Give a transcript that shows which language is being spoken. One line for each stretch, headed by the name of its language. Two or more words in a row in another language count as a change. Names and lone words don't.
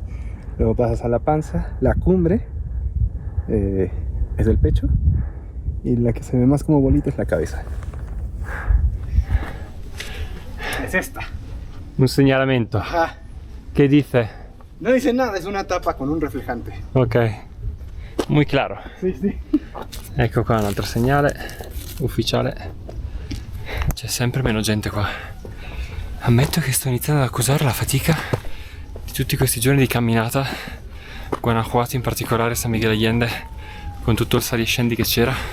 Spanish: Luego pasas a la panza, la cumbre es el pecho. Y la que se ve más como bolita es la cabeza. Es esta.
Italian: Un segnalamento.
Spanish: Ajá.
Italian: Che dice?
Spanish: No dice nada, es una tapa con un reflejante. Ok, muy claro. Sí, sí.
Italian: Ecco qua un altro segnale ufficiale. C'è sempre meno gente qua. Ammetto che sto iniziando ad accusare la fatica di tutti questi giorni di camminata. Guanajuato, in particolare San Miguel Allende, con tutto il sali e scendi che c'era.